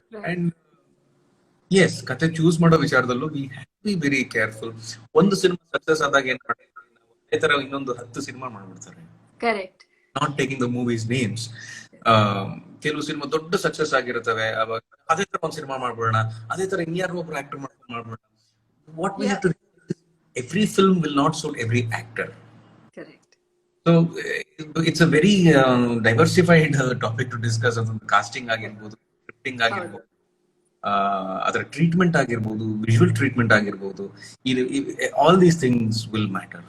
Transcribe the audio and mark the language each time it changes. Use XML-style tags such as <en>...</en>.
<en>and yes,</en> <kn>ಕಥೆ</kn> <en>choose</en> <kn>ಮಾಡೋ ವಿಚಾರದಲ್ಲೂ</kn> <en>We have to be very careful.</en> <kn>ಒಂದು ಸಿನಿಮಾ ಸಕ್ಸಸ್ ಆದಾಗ ಏನ್ ಮಾಡ್ತಾರೆ, ಅದೇ ತರ ಇನ್ನೊಂದು 10 ಸಿನಿಮಾ ಮಾಡ್ಬಿಡ್ತಾರೆ.</kn> <en>Correct. Not taking the movies names.</en> <kn>ಕೆಲವು ಸಿನಿಮಾ ದೊಡ್ಡ ಸಕ್ಸಸ್ ಆಗಿರ್ತವೆ, ಅವಾಗ ಅದೇ ತರ ಒಂದ್ ಸಿನಿಮಾ ಮಾಡ್ಬಿಡೋಣ, ಅದೇ ತರ ಇನ್ಯಾರೋ ಒಬ್ರು actor ಮಾಡ್ಬಿಡೋಣ.</kn> <en>What we have to do is every film will not suit every actor. Correct. So it's a very diversified topic to discuss. On casting</en> <kn>ಆಗಿರ್ಬೋದು,</kn> <en>scripting ಆಗಿರ್ಬೋದು,</en> <kn>ಅದರ</kn> <en>Treatment ಆಗಿರ್ಬೋದು, visual treatment ಆಗಿರ್ಬೋದು, all these things will matter.</en>